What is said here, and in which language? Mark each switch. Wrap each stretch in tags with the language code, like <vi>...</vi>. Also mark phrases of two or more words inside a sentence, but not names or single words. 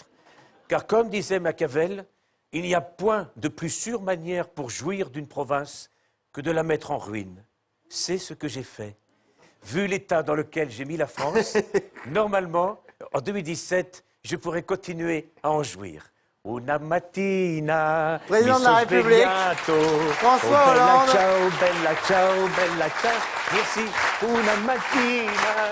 <fr>Car comme disait Machiavel, il n'y a point de plus sûre manière pour jouir d'une province que de la mettre en ruine. C'est ce que j'ai fait. Vu l'état dans lequel j'ai mis la France, normalement, en 2017, je pourrais continuer à en jouir.</fr> <it>Una mattina,</it> <fr>Président de la République, François Hollande.</fr> <it>Bella ciao, bella ciao. Merci. Una mattina.</it>